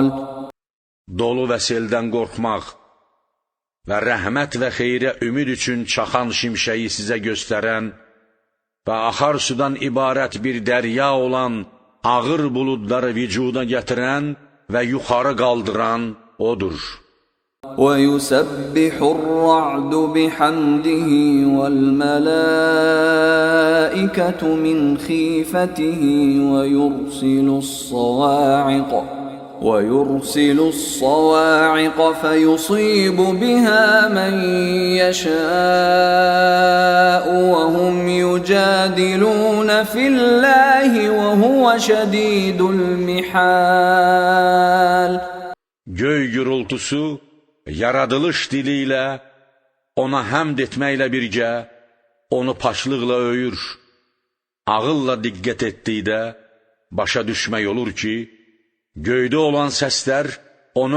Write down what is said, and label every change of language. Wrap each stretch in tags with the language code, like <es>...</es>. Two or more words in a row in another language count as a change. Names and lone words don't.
<az>Dolu və seldən qorxmaq və rəhmət və xeyrə ümid üçün çaxan şimşəyi sizə göstərən və axar sudan ibarət bir dərya olan ağır buludları vücuda gətirən və yuxarı qaldıran odur.</az> <ar>وَيُسَبِّحُ الرَّعْدُ بِحَمْدِهِ وَالْمَلَائِكَةُ مِنْ خِيفَتِهِ وَيُرْسِلُ الصَّوَاعِقَ فَيُصِيبُ بِهَا مَنْ يَشَاءُ وَهُمْ يُجَادِلُونَ فِي اللَّهِ وَهُوَ شَدِيدُ الْمِحَالِ.</ar> <az>Göy gürültüsü yaradılış dili ilə ona həmd etməklə birgə onu paçlıqla öyür. Ağılla diqqət etdikdə başa düşmək olur ki, göydə olan səslər onun</az>